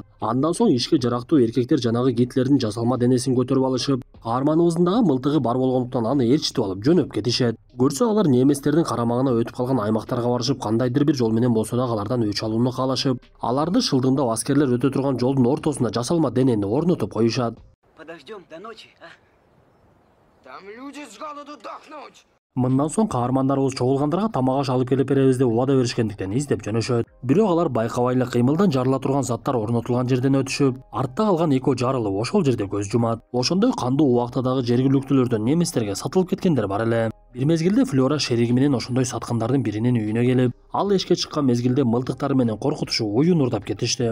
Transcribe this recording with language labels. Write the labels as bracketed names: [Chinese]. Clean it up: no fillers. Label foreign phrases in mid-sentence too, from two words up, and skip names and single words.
[Kyrgyz] Андан соң ишке жарактуу эркектер жанагы Гитлердин жасалма денесин көтөрүп алышып, каарманыбыздын дагы мылтыгы бар болгондуктан аны ээрчитип алып жөнөп кетишет. Көрсө алар немецтердин карамагына өтүп калган аймактарга барышып, кандайдыр бир жол менен болсо дагы алардан өч алууну каалашып, аларды шылдыңдап аскерлер өтө турган жолдун ортосуна жасалма денени орнотуп коюшат. [Russian] Подождем до ночи, а? Там люди с голоду дохнуть. [Kyrgyz] Мындан соң каармандарыбыз чогулгандарга тамак аш алып келип беребиз деп убада беришкендиктен издеп жөнөшөт. Бирок алар байкабай эле кыймылдан жарыла турган заттар орнотулган жерден өтүшүп, артта калган экөө жарылып ошол жерде көз жумат. Ошондой кандуу убакта дагы жергиликтүүлөрдөн немистерге сатылып кеткендер бар эле. Бир мезгилде Флора шериги менен ошондой саткандардын биринин үйүнө келип, ал эшикке чыккан мезгилде мылтыктары менен коркутушуп уюн урдап кетишти.